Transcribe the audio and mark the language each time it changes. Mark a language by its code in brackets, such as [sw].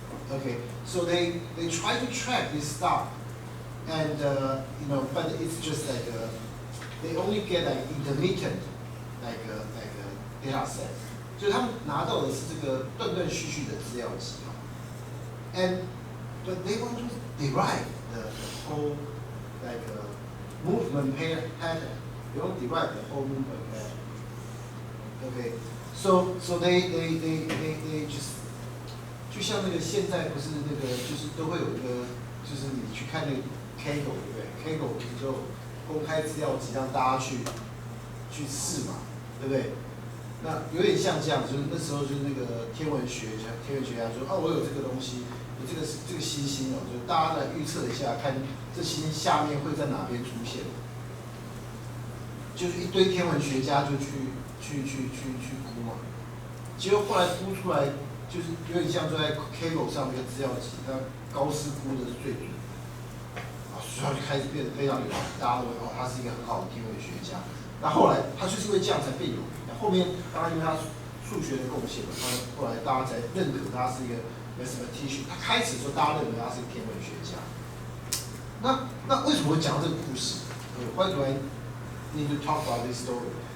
[en] Okay, so they try to track this star, and but it's just like they only get like intermittent like a data set. [zh] 就是他们拿到的是这个断断续续的资料集 [en] but they want to derive the whole like movement pattern. They want to derive the whole movement pattern. Okay, so they just [zh] 就像那个现在不是那个就是都会有一个就是你去看那个 Kaggle 对不对 ？Kaggle 不是就公开资料集让大家去试嘛，对不对？那有点像这样，就是那时候就是那个天文学家说，我有这个东西，有这个星星哦，就大家来预测一下，看这星星下面会在哪边出现。就是一堆天文学家就去估嘛，结果后来估出来，就是有点像就在 Kaggle 上那个资料集，那高斯估的是最准的，所以他就开始变得非常有名，大家都会他是一个很好的天文学家。那后来他就是因为这样才变有名。后面当然因为他数学的贡献嘛，后来大家才认可他是一个 mathematician。他开始的时候大家认为他是一个天文学家。那为什么会讲到这个故事？ [en] Why do I need to talk about this story?